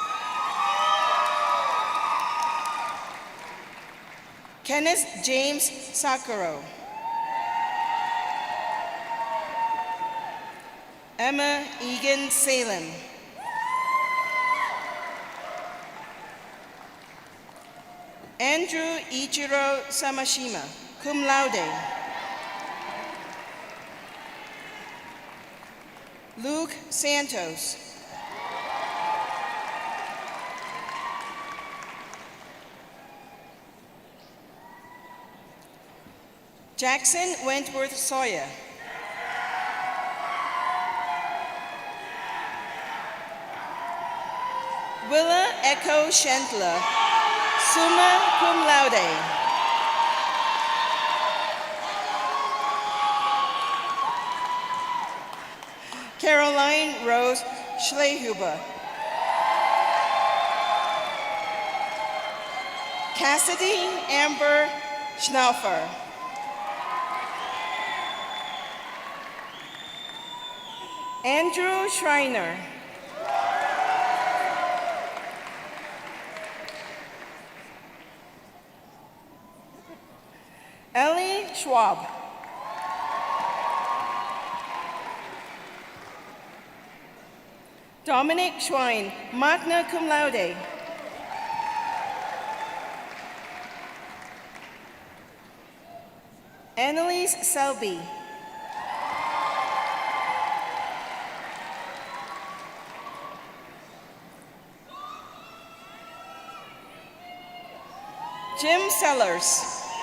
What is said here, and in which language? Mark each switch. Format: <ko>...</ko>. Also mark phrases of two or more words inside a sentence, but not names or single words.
<en>Kenneth James Sakaro. Emma Egan Salem. Andrew Ichiro Samashima,</en> <la>cum laude.</la> <en>Luke Santos. Jackson Wentworth Sawyer. Willa Echo Schentler,</en> <la>summa cum laude.</la> <en>Caroline Rose Schlehuber. Cassidy Amber Schnaufer. Andrew Schreiner. Ellie Schwab. Dominic Schwein,</en> <la>magna cum laude.</la> <en>Annalise Selby. Jim Sellers.</en>